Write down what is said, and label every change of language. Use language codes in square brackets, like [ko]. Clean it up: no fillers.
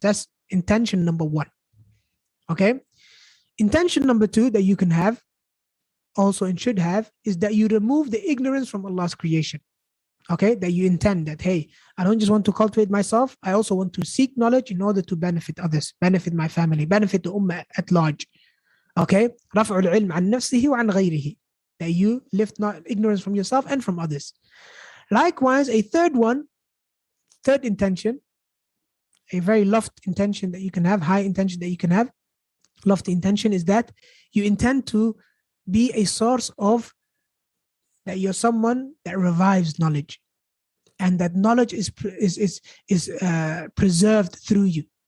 [en] That's intention number one. Okay? Intention number two that you can have also and should have is that you remove the ignorance from Allah's creation. Okay? That you intend that, hey, I don't just want to cultivate myself, I also want to seek knowledge in order to benefit others, benefit my family, benefit the ummah at large. Okay? [ar] رفع العلم عن نفسه وعن غيره. [en] That you lift not ignorance from yourself and from others. Likewise, a third intention, a very lofty intention that you can have, high intention that you can have, lofty intention is that you intend to be a source of, that you're someone that revives knowledge, and that knowledge is preserved through you.